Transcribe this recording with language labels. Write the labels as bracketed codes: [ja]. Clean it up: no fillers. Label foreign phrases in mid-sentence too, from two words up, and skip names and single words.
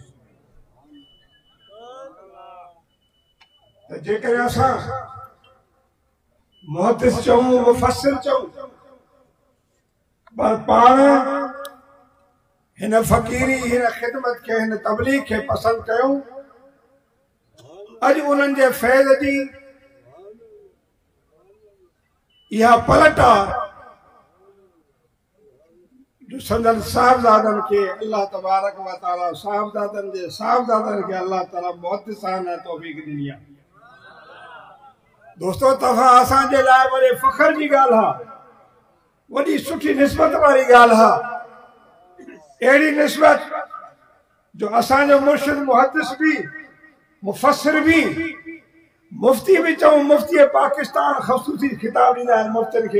[sd] त जेकर असां मुहद्दिस चऊं मुफ़स्सिर चऊं पर पाण हिन फ़क़ीरी हिन ख़िदमत खे हिन तबलीग खे पसंदि कयूं। अॼु उन्हनि जे फैज़ जी इहा पलट आहे जो संदन साहबजादनि खे [ar] الله تبارك وتعالى [sd] साहबजादनि जे साहबजादनि खे अल्लाह ताला मुहद्दिसाना तौफ़ीक़ ॾिनी आहे। दोस्तों, तव्हां असांजे लाइ वॾे फ़ख्र जी ॻाल्हि आहे, वॾी सुठी निस्बत वारी ॻाल्हि आहे। अहिड़ी निस्बत जो असांजो मुर्शिद मुहद्दिस बि मुफ़स्सिर भी मुफ्ती भी चऊं मुफ्ती पाकिस्तान ख़ुसूसी खिताब ॾींदा आहिनि मुफ्तिन खे।